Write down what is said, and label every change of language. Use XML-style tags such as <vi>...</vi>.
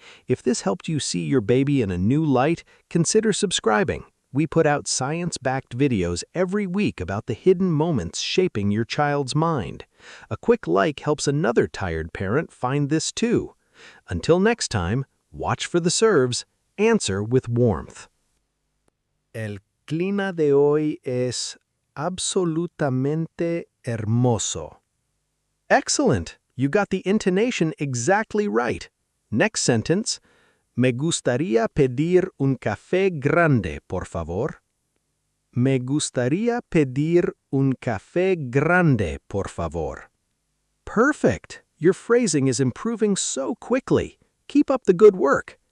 <en>If this helped you see your baby in a new light, consider subscribing. We put out science-backed videos every week about the hidden moments shaping your child's mind. A quick like helps another tired parent find this too. Until next time, watch for the serves, answer with warmth.</en> <es>El clima de hoy es absolutamente hermoso.</es> <en>Excellent! You got the intonation exactly right. Next sentence.</en> <es>Me gustaría pedir un café grande, por favor. Me gustaría pedir un café grande, por favor.</es> <en>Perfect! Your phrasing is improving so quickly. Keep up the good work.</en>